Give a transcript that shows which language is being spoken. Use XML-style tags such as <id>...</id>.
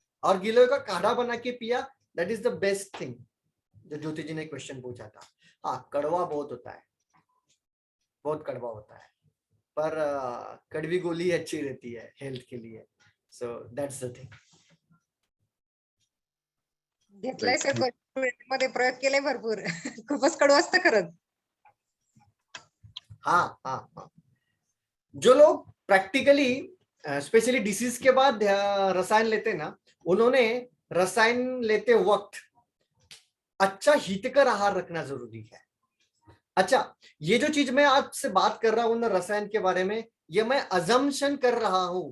<hi>और गिलोय का काढ़ा बना के पिया,</hi> <en>That is the best thing.</en> <hi>जो ज्योति जी ने क्वेश्चन पूछा था, हाँ कड़वा बहुत होता है, बहुत कड़वा होता है, पर कड़वी गोली अच्छी रहती है हेल्थ के लिए,</hi> <en>So that's the thing.</en> <mr>घेतलाय सर, मध्ये प्रयोग केले भरपूर. खूपच कडू असतं खरंच.</mr> <hi>हाँ हाँ हाँ, जो लोग प्रैक्टिकली स्पेशली डिसीज के बाद रसायन लेते हैं ना, उन्होंने रसायन लेते वक्त अच्छा हितकर आहार रखना जरूरी है। अच्छा, ये जो चीज मैं आपसे बात कर रहा हूं ना रसायन के बारे में, ये मैं अजम्पशन कर रहा हूं।</hi>